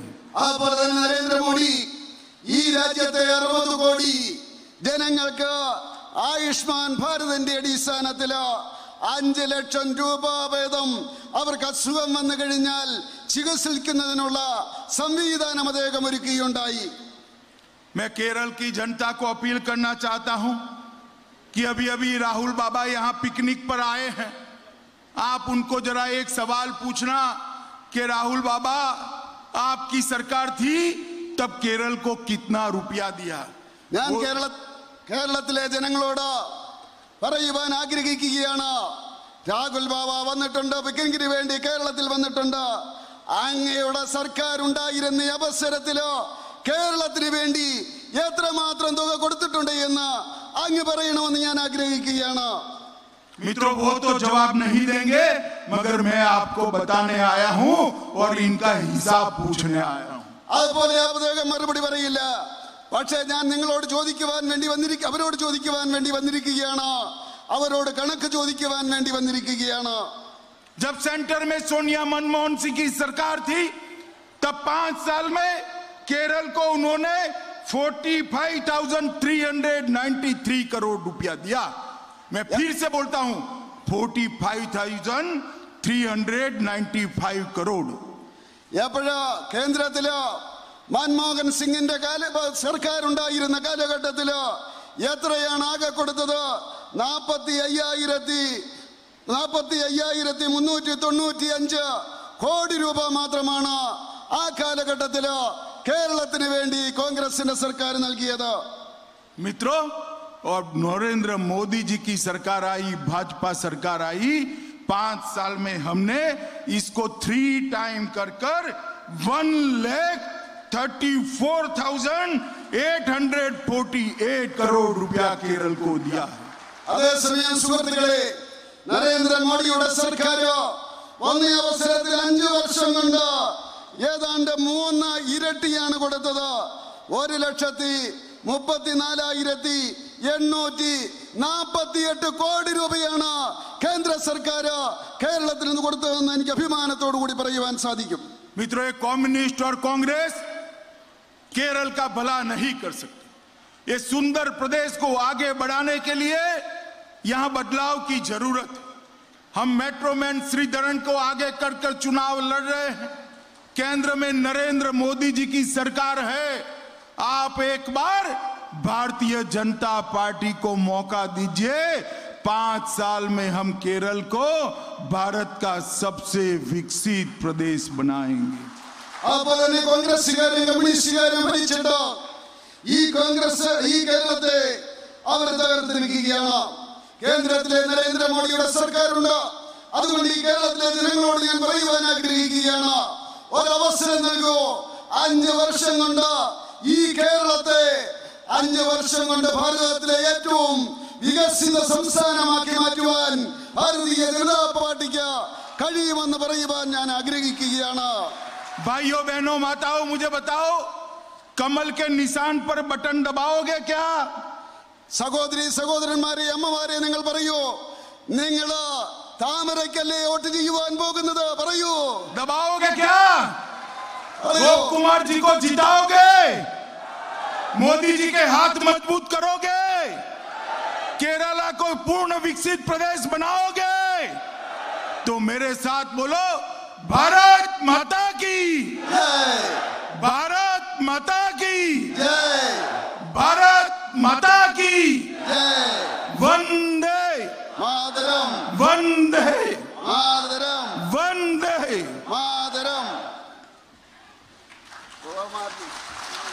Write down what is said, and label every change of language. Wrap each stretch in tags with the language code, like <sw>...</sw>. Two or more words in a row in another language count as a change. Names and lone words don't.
<ml>അതുപോലെ തന്നെ നരേന്ദ്രമോദി ഈ രാജ്യത്തെ 60 കോടി ജനങ്ങൾക്ക് ആയുഷ്മാൻ ഭാരതിന്റെ അടിസ്ഥാനത്തിൽ 5 ലക്ഷം രൂപ വീതം അവർക്ക് അസുഖം വന്നു കഴിഞ്ഞാൽ ചികിത്സിക്കുന്നതിനുള്ള സംവിധാനം അദ്ദേഹം ഒരുക്കുകയുണ്ടായി.</ml> <hi>मैं केरल की जनता को अपील करना चाहता हूं कि अभी अभी राहुल बाबा यहां पिकनिक पर आए हैं. आप उनको जरा एक सवाल पूछना कि राहुल बाबा, आपकी सरकार थी तब केरल को कितना रुपया दिया?</hi> <ml>ഞാൻ കേരളത്തിലെ ജനങ്ങളോട് പറയുവാൻ ആഗ്രഹിക്കുകയാണ്. രാഹുൽ ബാബ വന്നിട്ടുണ്ട്, പിക്കനിക്കിന് വേണ്ടി കേരളത്തിൽ വന്നിട്ടുണ്ട്. അങ്ങയുടെ സർക്കാർ ഉണ്ടായിരുന്ന അവസരത്തിലോ കേരളത്തിന് വേണ്ടി എത്രമാത്രം തുക കൊടുത്തിട്ടുണ്ട് എന്ന് അങ്ങ് പറയണമെന്ന് ഞാൻ ആഗ്രഹിക്കുകയാണ്.</ml> <hi>मित्रों, वो तो जवाब नहीं देंगे मगर मैं आपको बताने आया हूं और इनका हिसाब पूछने आया हूं.</hi> <ml>അതുപോലെ അദ്ദേഹം മറുപടി പറയില്ല. പക്ഷേ ഞാൻ നിങ്ങളോട് ചോദിക്കുവാൻ വേണ്ടി അവരോട് ചോദിക്കുവാൻ വേണ്ടി വന്നിരിക്കുകയാണ്. അവരോട് കണക്ക് ചോദിക്കുവാൻ വേണ്ടി വന്നിരിക്കുകയാണ്.</ml> <hi>जब सेंटर में सोनिया मनमोहन सिंह की सरकार थी तब 5 साल में केरल को उन्होंने 45,393 करोड़ रुपया दिया. मैं फिर से बोलता हूं, 45,395 करोड़.</hi> <ml>എപ്പോഴാ കേന്ദ്രത്തില് മൻമോഹൻ സിംഗിന്റെ സർക്കാർ ഉണ്ടായിരുന്ന കാലഘട്ടത്തില് എത്രയാണ് ആകെ കൊടുത്തത്? 45,395 കോടി രൂപ മാത്രമാണ് ആ കാലഘട്ടത്തില് കേരളത്തിന് വേണ്ടി കോൺഗ്രസിന്റെ സർക്കാർ നൽകിയത്.</ml> <hi>मित्रों, और नरेंद्र मोदी जी की सरकार आई, भाजपा सरकार आई, 5 साल में हमने इसको 3 टाइम कर 1,34,848 करोड़ रुपया केरल को दिया है।</hi> <ml>അതേസമയം സുഹൃത്തുക്കളെ, നരേന്ദ്രമോദിയുടെ സർക്കാർ ഒന്നേ അവസരത്തിൽ 5 വർഷം കൊണ്ട് ഏതാണ്ട് 3 ഇരട്ടിയാണ് കൊടുത്തത്. 1,34,848 കോടി രൂപയാണ് കേന്ദ്ര സർക്കാർ കേരളത്തിൽ നിന്ന് കൊടുത്തതെന്ന് എനിക്ക് അഭിമാനത്തോടു കൂടി പറയുവാൻ സാധിക്കും.</ml> <hi>मित्रों, कम्युनिस्ट और कांग्रेस केरल का भला नहीं कर सकते। ये सुंदर प्रदेश को आगे बढ़ाने के लिए यहां बदलाव की जरूरत है। हम मेट्रोमैन श्रीधरन को आगे कर चुनाव लड़ रहे हैं। केंद्र में नरेंद्र मोदी जी की सरकार है। आप एक बार भारतीय जनता पार्टी को मौका दीजिए। 5 साल में हम केरल को भारत का सबसे विकसित प्रदेश बनाएंगे।</hi> <ml>അതുപോലെ തന്നെ കോൺഗ്രസുകാരും കമ്മ്യൂണിസ്റ്റുകാരും ഭരിച്ചിട്ട് ഈ കേരളത്തെ അവർ തകർത്തിരിക്കുകയാണ്. കേന്ദ്രത്തിലെ നരേന്ദ്രമോദിയുടെ സർക്കാരുണ്ട്. അതുകൊണ്ട് ഈ കേരളത്തിലെ ജനങ്ങളോട് ഞാൻ പറയുവാൻ ആഗ്രഹിക്കുകയാണ്, ഒരവസരം നൽകൂ. 5 വർഷം കൊണ്ട് ഈ കേരളത്തെ 5 വർഷം കൊണ്ട് ഭാരതത്തിലെ ഏറ്റവും വികസിത സംസ്ഥാനമാക്കി മാറ്റുവാൻ ഭാരതീയ ജനതാ പാർട്ടിക്ക് കഴിയുമെന്ന് പറയുവാൻ ഞാൻ ആഗ്രഹിക്കുകയാണ്.</ml> <hi>भाइयों बहनों माताओं, मुझे बताओ, कमल के निशान पर बटन दबाओगे क्या?</hi> <ml>സഹോദരി സഹോദരന്മാരെ, അമ്മമാരെ, നിങ്ങൾ പറയൂ, നിങ്ങൾ താമരയ്ക്കല്ലേ വോട്ട് ചെയ്യുവാൻ പോകുന്നത്? പറയൂ.</ml> <hi>दबाओगे क्या? गोप कुमार जी को जिताओगे? मोदी जी के हाथ मजबूत करोगे? केरला को पूर्ण विकसित प्रदेश बनाओगे? तो मेरे साथ बोलो, भारत माता की</hi> <ml>ജയ്,</ml> <hi>भारत माता की</hi> <ml>ജയ്,</ml> <hi>भारत माता की</hi> <ml>ജയ്.</ml> <hi>वंदे</hi> <ml>മാതരം,</ml> <hi>वंदे</hi> <ml>മാതരം,</ml> <hi>वंदे</hi> <ml>മാതരം.</ml>